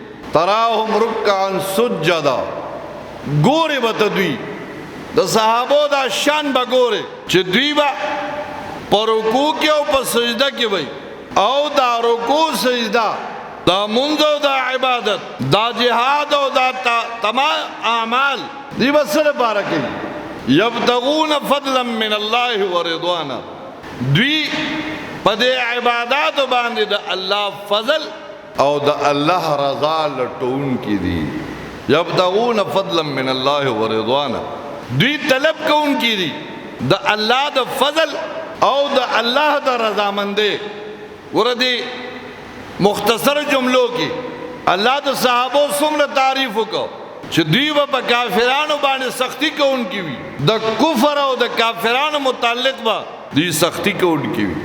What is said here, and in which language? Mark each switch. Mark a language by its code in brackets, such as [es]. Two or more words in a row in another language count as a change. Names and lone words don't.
[ar] تراهم رکعا سجدا [ps] ګوري به دوی د صحابو دا شان به ګوري چې دوی به په رکوع کې او په سجده کې وي او دا رکوع سجده دا منځ او دا عبادت دا جهاد او دا تمام اعمال دی به سره باره کوي. [ar] یبتغون فضلا من الله ورضوانا [ps] دوی په دې عبادات باندې د الله فضل او د الله رضا لټون کی دي. [ar] یبتغون فضلا من الله ورضوانا [ps] دوی طلب کون کی دي د الله د فضل او د الله د رضامندۍ. وردی مختصر جملو کی الله د صحابو څومره تعریف وکړو چې دوی په کافرانو باندې سختی کوونکی وي د کفر او د کافرانو متعلق به دوی سختی کوونکی وي.